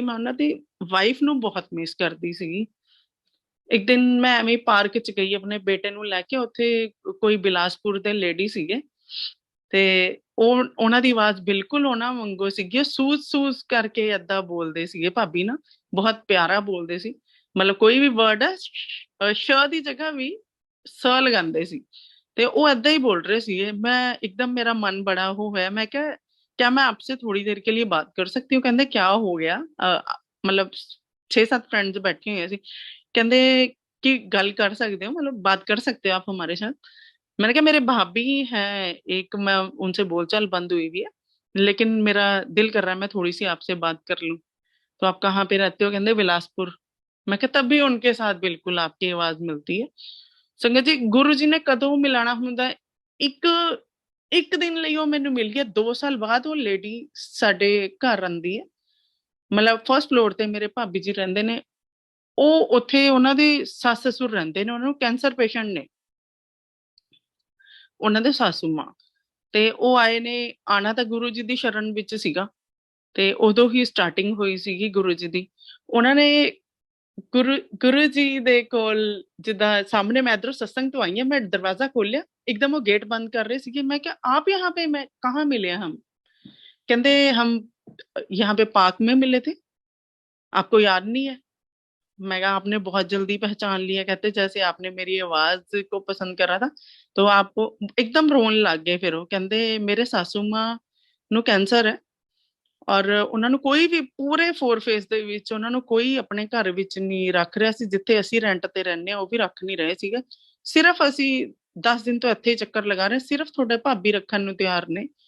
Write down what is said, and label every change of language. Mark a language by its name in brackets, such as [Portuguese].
[Punjabi] ਮੈਂ ਉਹਨਾਂ ਦੀ ਵਾਈਫ ਨੂੰ ਬਹੁਤ ਮਿਸ ਕਰਦੀ ਸੀਗੀ। ਇੱਕ ਦਿਨ ਮੈਂ ਐਵੇਂ ਪਾਰਕ 'ਚ ਗਈ ਆਪਣੇ ਬੇਟੇ ਨੂੰ ਲੈ ਕੇ, ਉੱਥੇ ਕੋਈ ਬਿਲਾਸਪੁਰ ਦੇ ਲੇਡੀ ਸੀਗੇ ਤੇ ਉਹਨਾਂ ਦੀ ਆਵਾਜ਼ ਬਿਲਕੁਲ ਉਹਨਾਂ ਵਾਂਗੂ ਸੀਗੀ। ਸੂਸ ਕਰਕੇ ਏਦਾਂ ਬੋਲਦੇ ਸੀਗੇ ਭਾਬੀ ਨਾ, ਬਹੁਤ ਪਿਆਰਾ ਬੋਲਦੇ ਸੀ। ਮਤਲਬ ਕੋਈ ਵੀ ਵਰਡ ਹੈ ਸ਼ ਦੀ ਜਗ੍ਹਾ ਵੀ ਸ ਲਗਾਉਂਦੇ ਸੀ ਤੇ ਉਹ ਏਦਾਂ ਹੀ ਬੋਲ ਰਹੇ ਸੀਗੇ। [Hindi] मैं एकदम मेरा मन बड़ा वो है। मैं क्या मैं आपसे थोड़ी देर के लिए बात कर सकती हूँ? कहते क्या हो गया? मतलब 6-7 फ्रेंड्स बैठे हुए सी। कहते कि गल कर सकते हो, मतलब बात कर सकते हो आप हमारे साथ? मैंने कहा मेरे भाभी हैं एक, मैं उनसे बोलचाल बंद हुई हुई है, लेकिन मेरा दिल कर रहा है मैं थोड़ी सी आपसे बात कर लूं। तो आप कहाँ पे रहते हो? कहते बिलासपुर। मैं कहा तब भी उनके साथ बिल्कुल आपकी आवाज मिलती है। [Punjabi] संगत जी, गुरु जी ने कदों मिलाना हुंदा है? ਇੱਕ ਦਿਨ ਲਈ ਉਹ ਮੈਨੂੰ ਮਿਲ ਗਿਆ। 2 ਸਾਲ ਬਾਅਦ ਉਹ ਲੇਡੀ ਸਾਡੇ ਘਰ ਰਹਿੰਦੀ ਹੈ। ਮਤਲਬ ਫਰਸਟ ਫਲੋਰ ਤੇ ਮੇਰੇ ਭਾਬੀ ਜੀ ਰਹਿੰਦੇ ਨੇ। ਉਹ ਉੱਥੇ ਉਹਨਾਂ ਦੇ ਸੱਸ ਸਸੁਰ ਰਹਿੰਦੇ ਨੇ, ਉਹਨਾਂ ਨੂੰ ਕੈਂਸਰ ਪੇਸ਼ੈਂਟ ਨੇ ਉਹਨਾਂ ਦੇ ਸਾਸੂ ਮਾਂ। ਤੇ ਉਹ ਆਏ ਨੇ, ਆਣਾ ਤਾਂ ਗੁਰੂ ਜੀ ਦੀ ਸ਼ਰਨ ਵਿੱਚ ਸੀਗਾ ਤੇ ਉਦੋਂ ਹੀ ਸਟਾਰਟਿੰਗ ਹੋਈ ਸੀਗੀ ਗੁਰੂ ਜੀ ਦੀ। ਉਹਨਾਂ ਨੇ ਗੁਰੂ ਜੀ ਦੇ ਕੋਲ, ਜਿੱਦਾਂ ਸਾਹਮਣੇ ਮੈਂ ਇੱਧਰੋਂ [Hindi] सत्संग ਤੋਂ आई है, मैं दरवाजा खोलिया, एकदम वो गेट बंद कर रहे थे। मैं क्या आप यहाँ पे, मैं कहाँ मिले हम? कहते हम यहाँ पे पार्क में मिले थे, आपको याद नहीं है? मैं कहा आपने बहुत जल्दी पहचान लिया। कहते जैसे आपने मेरी आवाज को पसंद करा था तो आपको। एकदम रोन लग गए फिर वो। कहते मेरे सासू मां [Punjabi] ਨੂੰ ਕੈਂਸਰ ਹੈ ਔਰ ਉਹਨਾਂ ਨੂੰ ਕੋਈ ਵੀ ਪੂਰੇ 4 ਫੇਸ ਦੇ ਵਿੱਚ ਉਹਨਾਂ ਨੂੰ ਕੋਈ ਆਪਣੇ ਘਰ ਵਿੱਚ ਨਹੀਂ ਰੱਖ ਰਿਹਾ ਸੀ। ਜਿੱਥੇ ਅਸੀਂ ਰੈਂਟ ਤੇ ਰਹਿੰਦੇ ਆ ਉਹ ਵੀ ਰੱਖ ਨਹੀਂ ਰਹੇ ਸੀਗੇ। ਸਿਰਫ ਅਸੀਂ 10 ਦਿਨ ਤੋਂ ਇੱਥੇ ਚੱਕਰ ਲਗਾ ਰਹੇ, ਸਿਰਫ ਤੁਹਾਡੇ ਭਾਬੀ ਰੱਖਣ ਨੂੰ ਤਿਆਰ ਨੇ।